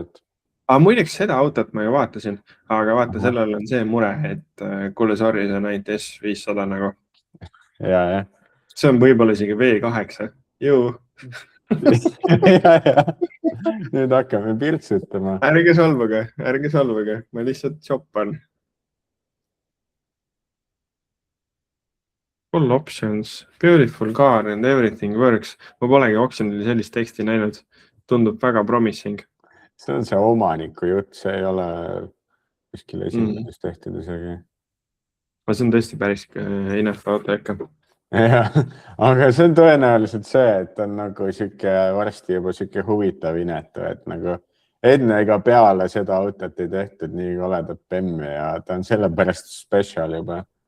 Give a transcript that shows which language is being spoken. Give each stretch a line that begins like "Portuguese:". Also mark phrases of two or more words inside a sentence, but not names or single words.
Estonian: Aga muideks seda autot ma ju vaatasin, aga vaata, sellel on see mure, et kuule, sorry, see on ainult S500 nagu. Ja. See on võib-olla isegi V8. Juu. Ja. Nüüd hakkame pirtsutama. Ärge solvuge. Ma lihtsalt shoppan.
English: Full options, beautiful car and everything works.
Estonian: Ma polegi oksjonil sellist teksti näinud. Tundub väga promising. See on see omaniku jutt, see ei ole kuskil esimesest tehtud isegi. See on tõesti päris hinnastav auto ikka. Jah, aga see on tõenäoliselt see, et on nagu varsti juba siuke huvitav inetu, et nagu enne ega peale seda autot ei tehtud nii koledat bemmi ja ta on sellepärast special juba.